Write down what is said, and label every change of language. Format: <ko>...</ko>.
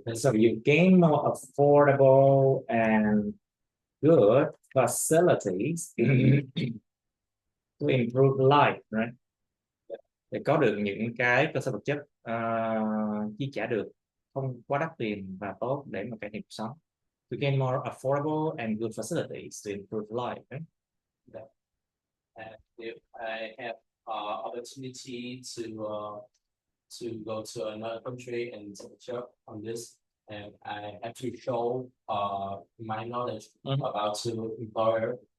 <en>So you gain more affordable and good facilities to improve life, right?</en> <vi>Để có được những cái cơ sở vật chất chi trả được không quá đắt tiền và tốt để mà cải thiện cuộc sống.</vi> <en>To gain more affordable and good facilities to improve life, right? Yeah. And if I have opportunity to go to another country and take a job on this, and I have to show my knowledge about to employer.</en>